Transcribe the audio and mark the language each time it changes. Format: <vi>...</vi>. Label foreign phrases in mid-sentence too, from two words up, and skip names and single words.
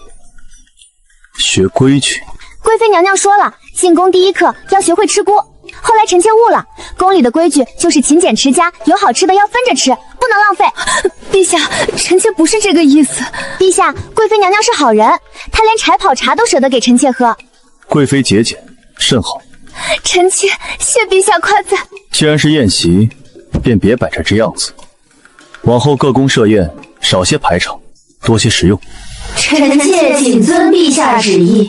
<zh>學規矩？貴妃娘娘說了，進宮第一課要學會吃菇。後來臣妾悟了，宮裡的規矩就是勤儉持家，有好吃的要分着吃，不能浪費。陛下，臣妾不是這個意思。陛下，貴妃娘娘是好人，她連柴泡茶都捨得給臣妾喝。貴妃節儉，甚好。臣妾謝陛下誇讚。既然是宴席，便別擺着這樣子。往後各宮設宴，少些排場，多些食用。臣妾謹遵陛下旨意。</zh>